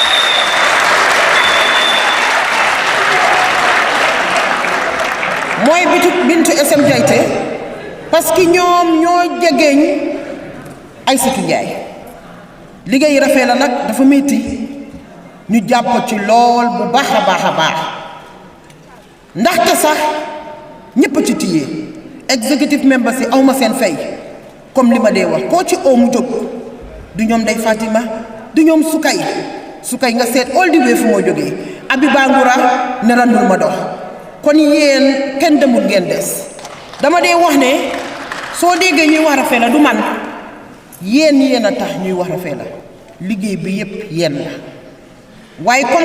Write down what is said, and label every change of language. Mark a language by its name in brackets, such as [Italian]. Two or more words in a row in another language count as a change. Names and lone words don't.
[Wolof] mooy Bintu SM Jayte [French] parce que [Wolof] ñoom ñoo jegeeñ Aïssatou Ndiaye liggéey rafet la nag dafa métti ñu jàpp ci lool bu baax a baax ndaxte sax ñëpp ci téye [English] executive members [Wolof] yi awma seen fay comme li ma dee wax koo ci oo mu jóg du ñoom Ndeye Fatima du ñoom Sukay nga seet [English] all the [Wolof] way fu moo jógee Abi Bangura ne randul ma dox kon yéen kenn demul ngeen des dama dee wax ne soo déggee ñuy wax rafet la du man yéen a tax ñuy wax rafet la liggéey bi yépp yéen la waaye comme